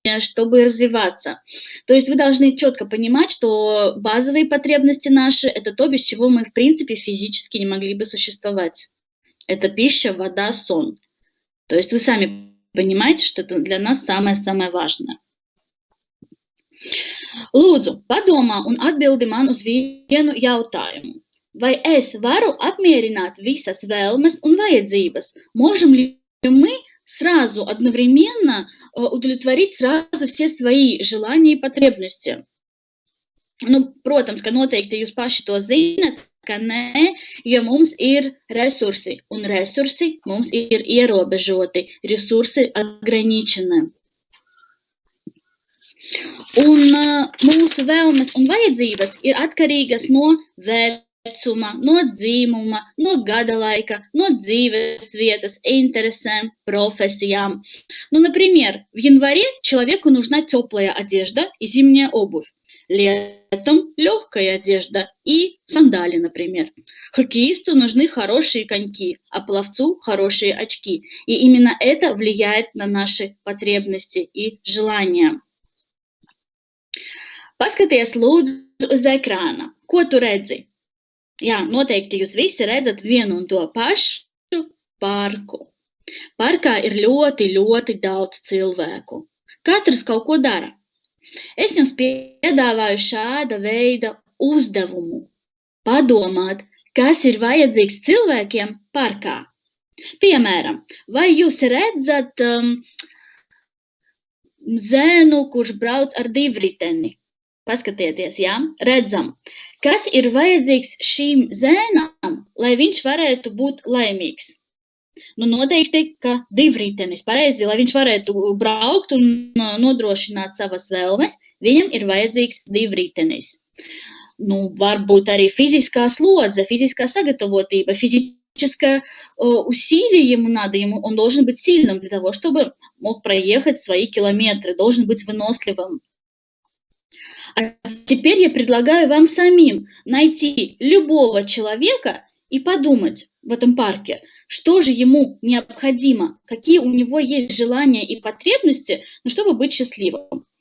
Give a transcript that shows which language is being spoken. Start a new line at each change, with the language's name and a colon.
Russian: чтобы развиваться. То есть вы должны четко понимать, что базовые потребности наши – это то, без чего мы, в принципе, физически не могли бы существовать. Это пища, вода, сон. То есть вы сами понимаете, что это для нас самое-самое важное.
Latvian: Lūdzu, padomā un atbildi man uz vienu jautājumu. Vai es varu apmierināt visas vēlmes un vajadzības?
Russian: Можем ли мы сразу, одновременно удовлетворить сразу все свои желания и потребности?
Latvian: Nu, protams, ka noteikti jūs paši to zinat, ka nē, jo mums ir resursi, un resursi mums ir ierobežoti, resursi
Russian: ограничены.
Latvian: Un mūsu vēlmes un vajadzības ir atkarīgas no vecuma, no dzīmuma, no gada laika, no dzīves vietas,
Russian: интересам, профессиям. Ну, например, в январе человеку нужна теплая одежда и зимняя обувь. Летом легкая одежда и сандали, например. Хоккеисту нужны хорошие коньки, а пловцу хорошие очки. И именно это влияет на наши потребности и желания.
Latvian: Paskaties lūdzu uz ekrāna. Ko tu redzi? Jā, noteikti jūs visi redzat vienu un to pašu parku. Parkā ir ļoti, ļoti daudz cilvēku. Katrs kaut ko dara. Es jums piedāvāju šāda veida uzdevumu. Padomāt, kas ir vajadzīgs cilvēkiem parkā. Piemēram, vai jūs redzat zēnu, kurš brauc ar divriteni? Paskatieties, jā, redzam, kas ir vajadzīgs šīm zēnām, lai viņš varētu būt laimīgs. Nu, noteikti, ka divritenis, pareizi, lai viņš varētu braukt un nodrošināt savas vēlmes, viņam ir vajadzīgs divritenis. Nu, varbūt arī fiziskā slodze,
Russian: физическая
Latvian: sagatavotība,
Russian: физическое усилие ему надо, он должен быть сильным для того, чтобы мог проехать свои километры, должен быть выносливым. А теперь я предлагаю вам самим найти любого человека и подумать в этом парке, что же ему необходимо, какие у него есть желания и потребности, чтобы быть счастливым.